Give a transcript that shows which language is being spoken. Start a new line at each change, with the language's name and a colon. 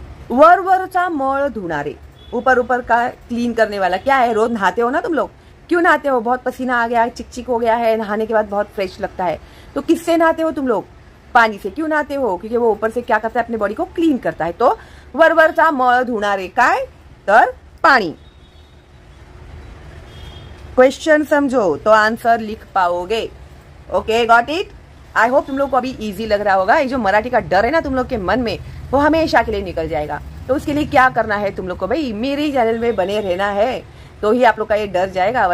Marathi: वर वरचा मळ धुणारे,
Hindi: ऊपर ऊपर का क्लीन करने वाला। क्या है, रोज नहाते हो ना तुम लोग, क्यों नहाते हो? बहुत पसीना आ गया, चिकचिक हो गया है, नहाने के बाद बहुत फ्रेश लगता है। तो किससे नहाते हो तुम लोग? पानी से। क्यों नहाते हो? क्योंकि वो ऊपर से क्या करता है, अपने बॉडी को क्लीन करता है।
Marathi: तो वरवरचा मळ धुणारे काय, तर पानी।
Hindi: क्वेश्चन समझो तो आंसर लिख पाओगे। Okay,
English: Got it.
Hindi: I hope तुम लोग को अभी इजी लग रहा होगा। ये जो मराठी का डर है ना तुम लोग के मन में, वो हमेशा के लिए निकल जाएगा। तो उसके लिए क्या करना है तुम लोग को, भाई मेरे चैनल में बने रहना है, तो ही आप लोग का ये डर जाएगा।